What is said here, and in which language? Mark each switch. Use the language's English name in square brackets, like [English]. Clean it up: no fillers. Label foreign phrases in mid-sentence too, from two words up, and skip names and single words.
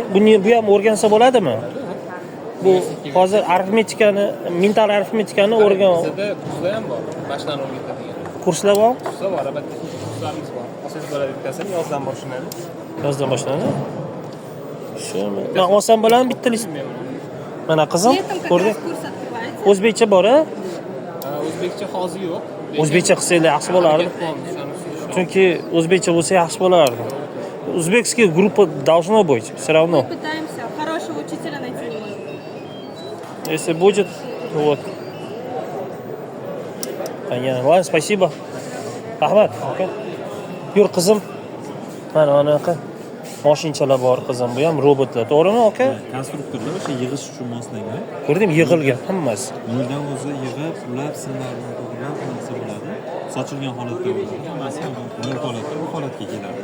[Uzbek] Bu ham o'rgansa bo'ladimi? Bu hozir arifmetikani, mental arifmetikani o'rgan. Bizda kurslar ham bor. Mashqlarni o'rgatadigan. Kurslar bor? Kurslar bor, albatta kurslarimiz bor. Asos bo'ladi bittasi yozdan boshlanadi. Yozdan boshlanadi. Shuni. Men olsam bo'ladimi bittalik? Mana qizim, [Russian] Летом как [Uzbek] ko'rding? [Russian] раз курс открывается. [Uzbek] O'zbekcha bor-a? O'zbekcha hozir yo'q. O'zbekcha qilsanglar yaxshi bo'lardi. Chunki o'zbekcha bo'lsa yaxshi bo'lardi. [Russian] Узбекская группа должно быть, все равно. Мы пытаемся хорошего учителя найти не можем. Если будет, то вот. Понятно. Ладно, спасибо. [Uzbek] Rahmat. Okay. Yur qizim. Mana anaqa moshinchalar bor qizim, bu ham robotlar, to'g'rimi, aka? Konstruktorlar o'sha yig'ish uchun moslangan. Ko'rdingmi, yig'ilgan hammasi. Noldan o'zi yig'ib, ular simlarni to'g'rilab narsa bo'ladi. Sochilgan holatda bo'ladi. Hammasi nol holatda bu holatga keladi.